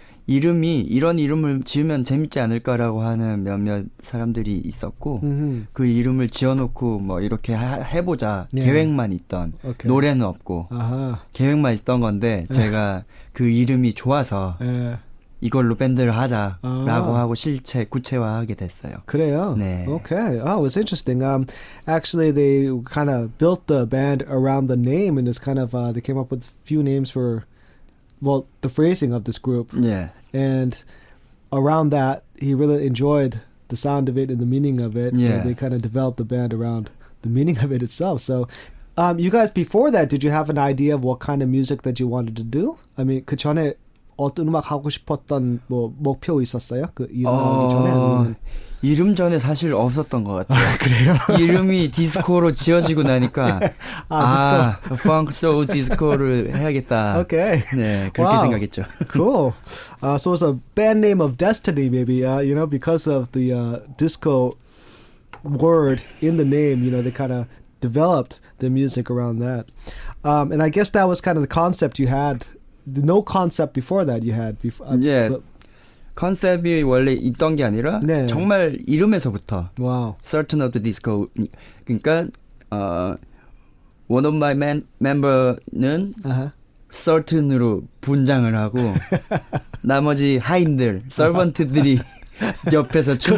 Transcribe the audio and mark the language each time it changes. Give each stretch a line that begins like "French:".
Korean: 이름이 이런 이름을 지으면 재밌지 않을까라고 하는 몇몇 사람들이 있었고 그 이름을 지어놓고 뭐 이렇게 해보자 계획만 있던 노래는 없고 계획만 있던 건데 제가 그 이름이 좋아서 이걸로 밴드를 하자라고 하고 실체 구체화하게 됐어요. 그래요? 네.
English: Okay. Oh, it's interesting. Actually, they kind of built the band around the name, and it's kind of they came up with a few names for, well, the phrasing of this group. Yeah. And around that, he really enjoyed the sound of it and the meaning of it. Yeah. And they kind of developed the band around the meaning of it itself. So, you guys, before that, did you have an idea of what kind of music that you wanted to do? I mean,
Korean: 그 전에 어떤 음악 하고 싶었던 뭐 목표 있었어요? 그 이름 나오기 전에? 아니면? 이름 전에 사실 없었던 것 같아요. 그래요? 이름이 디스코로 지어지고 나니까 펑크 소울 디스코를 해야겠다.
English: Okay.
Korean: 네, 그렇게 생각했죠.
English: Cool. So it's a band name of destiny, maybe. You know, because of the disco word in the name, you know, they kind of developed the music around that. And I guess that was kind of the concept you had. No concept before that you had.
Korean: 예, 컨셉이 원래 있던 게 아니라 네. 정말 이름에서부터
English: Wow. Sultan of the Disco.
Korean: 그러니까
English: one of my member
Korean: 는 Sultan으로 분장을 하고 나머지 하인들, 서번트들이 옆에서 춤을